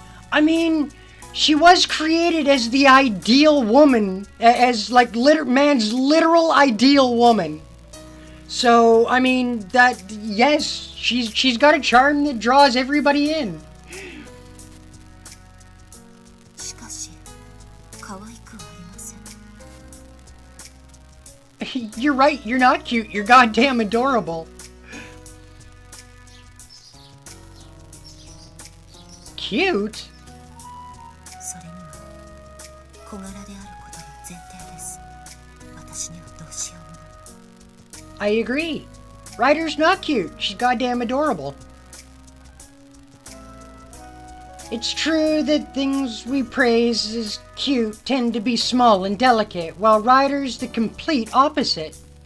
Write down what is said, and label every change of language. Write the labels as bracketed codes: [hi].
[en] I mean, she was created as the ideal woman, as like man's literal ideal woman. So, I mean, yes, she's got a charm that draws everybody in. [ja] しかし可愛くはありません。 [en] You're right, you're not cute, you're goddamn adorable. Cute? [ja] それには小柄であることが前提です。私にはどうしようもない。 [en] I agree. Ryder's not cute, she's goddamn adorable. It's true that things we praise as cute tend to be small and delicate, while Ryder's the complete opposite.